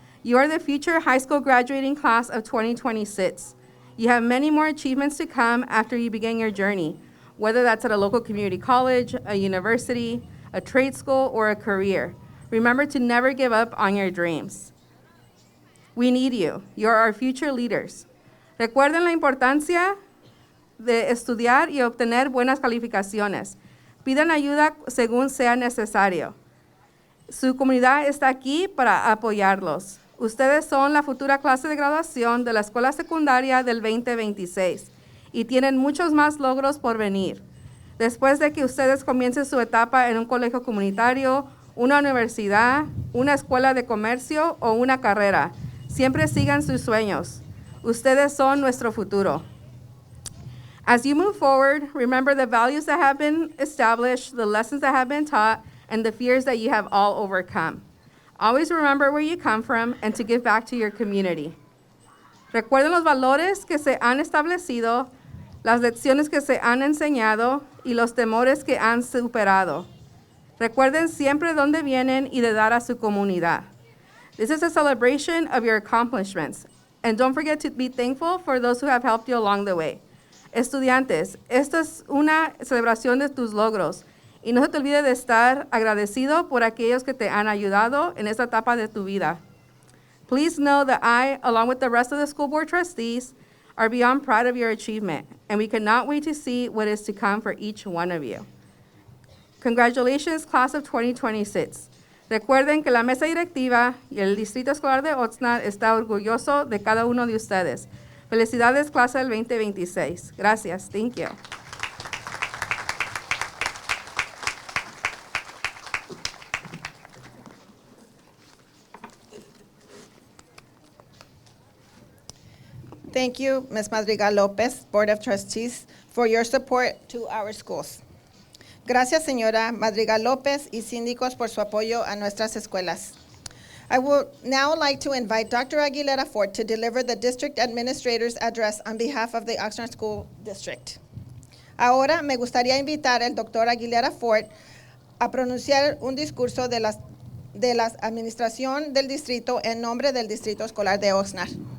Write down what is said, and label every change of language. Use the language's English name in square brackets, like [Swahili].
[English] You are the future high school graduating class of 2026. You have many more achievements to come after you begin your journey, whether that's at a local community college, a university, a trade school, or a career. Remember to never give up on your dreams. We need you. You're our future leaders. [Spanish] Recuerden la importancia de estudiar y obtener buenas calificaciones. Pidan ayuda según sea necesario. Su comunidad está aquí para apoyarlos. Ustedes son la futura clase de graduación de la escuela secundaria del 2026 y tienen muchos más logros por venir. Después de que ustedes comiencen su etapa en un colegio comunitario, una universidad, una escuela de comercio o una carrera, siempre sigan sus sueños. Ustedes son nuestro futuro. [English] As you move forward, remember the values that have been established, the lessons that have been taught, and the fears that you have all overcome. Always remember where you come from and to give back to your community. [Spanish] Recuerden los valores que se han establecido, las lecciones que se han enseñado y los temores que han superado. Recuerden siempre dónde vienen y de dar a su comunidad. [English] This is a celebration of your accomplishments. And don't forget to be thankful for those who have helped you along the way. [Spanish] Estudiantes, esta es una celebración de tus logros. Y no se te olvide de estar agradecido por aquellos que te han ayudado en esta etapa de tu vida. [English] Please know that I, along with the rest of the school board trustees, are beyond proud of your achievement, and we cannot wait to see what is to come for each one of you. Congratulations, class of 2026. [Spanish] Recuerden que la mesa directiva y el Distrito Escolar de Oxnard está orgulloso de cada uno de ustedes. Felicidades, clase del 2026. Gracias. [English] Thank you. Thank you, Ms. Madrigal Lopez, Board of Trustees, for your support to our schools. [Spanish] Gracias, señora Madrigal López y síndicos por su apoyo a nuestras escuelas. [English] I would now like to invite Dr. Aguilera Fort to deliver the district administrator's address on behalf of the Oxnard School District. [Spanish] Ahora me gustaría invitar al Dr. Aguilera Fort a pronunciar un discurso de la administración del distrito en nombre del Distrito Escolar de Oxnard.